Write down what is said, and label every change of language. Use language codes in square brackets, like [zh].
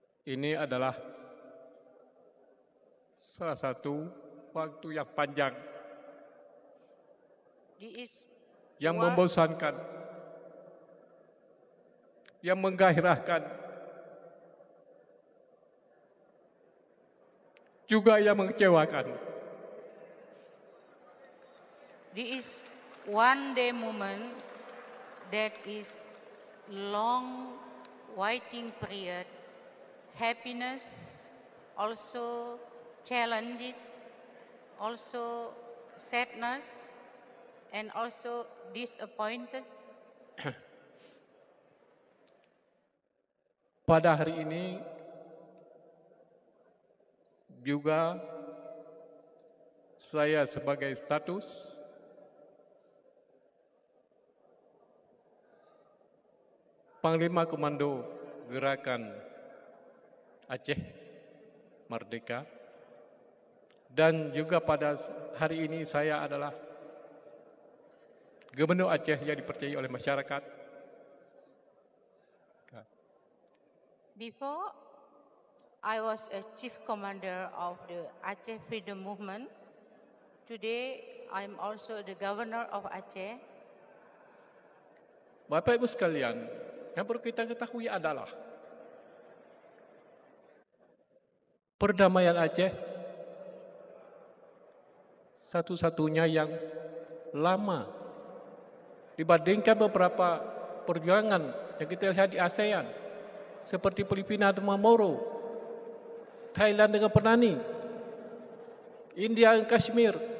[id] Ini adalah salah satu waktu yang panjang, [en] This is [id] yang [en] one- [id] membosankan, yang menggairahkan, juga yang mengecewakan. [en] This is one day moment that is long waiting period, happiness, also challenges, also sadness, and also disappointed. [id] Pada hari ini juga saya sebagai status Panglima Komando Gerakan Aceh Merdeka, dan juga pada hari ini saya adalah Gubernur Aceh yang dipercayai oleh masyarakat. [en] Before, I was a chief commander of the Aceh Freedom Movement. Today, I'm also the governor of Aceh. [id] Bapak Ibu sekalian, yang perlu kita ketahui adalah perdamaian Aceh satu-satunya yang lama dibandingkan beberapa perjuangan yang kita lihat di ASEAN seperti Filipina dengan Moro, Thailand dengan Penani, India dengan Kashmir.